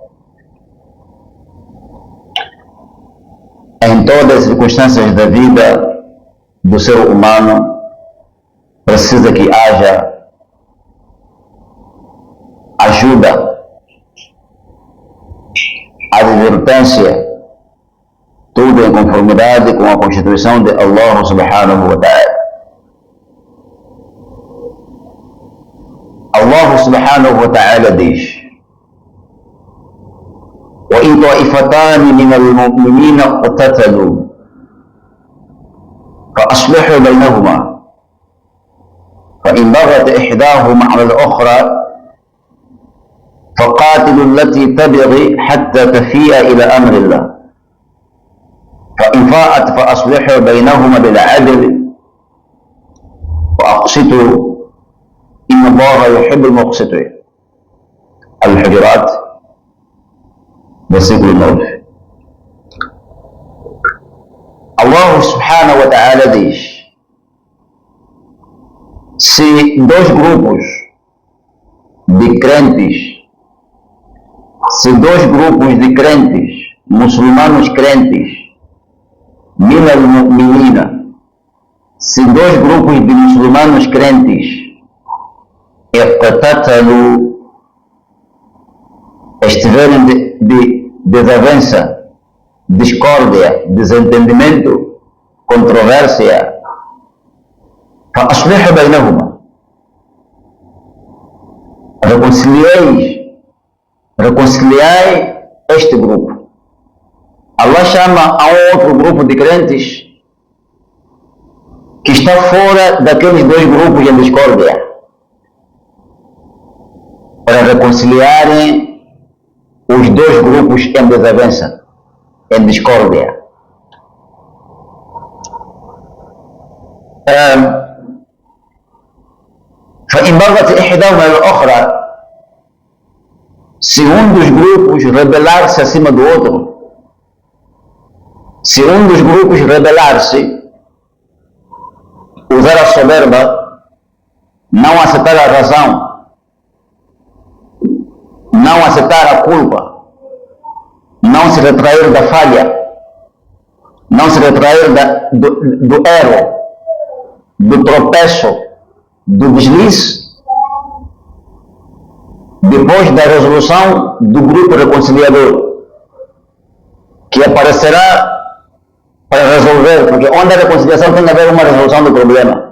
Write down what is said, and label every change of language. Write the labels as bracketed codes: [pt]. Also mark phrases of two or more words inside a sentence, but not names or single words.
[pt] Em todas as circunstâncias da vida do ser humano, precisa que haja ajuda, advertência, tudo em conformidade com a Constituição de [ar] الله سبحانه وتعالى. الله سبحانه وتعالى [pt] diz: [ar] وإن طائفتان من المؤمنين اقتتلوا فأصلحوا بينهما فإن بغت إحداهما على الأخرى فقاتلوا التي تبغي حتى تفيء إلى أمر الله فإن فاءت فأصلحوا بينهما بالعدل وأقسطوا إن الله يحب المقسطين. [pt] الحجرات versículo 9. [ar] الله سبحانه وتعالى [pt] diz: se dois grupos de crentes, muçulmanos crentes, [ar] من المؤمنين, [pt] se dois grupos de muçulmanos crentes estiverem de desavença, discórdia, desentendimento, controvérsia, [ar] فأصلحوا بينهما, [pt] reconciliai este grupo. Allah chama a um outro grupo de crentes que está fora daqueles dois grupos em discórdia para reconciliarem os dois grupos em desavença, em discórdia. [ar] فإن بغت إحداهما على الأخرى, [pt] se um dos grupos rebelar-se acima do outro, se um dos grupos rebelar-se, usar a soberba, não aceitar a razão, não aceitar a culpa, não se retrair da falha, não se retrair do erro, do tropeço, do deslize, depois da resolução do grupo reconciliador, que aparecerá para resolver, porque onde a reconciliação tem a ver uma resolução do problema.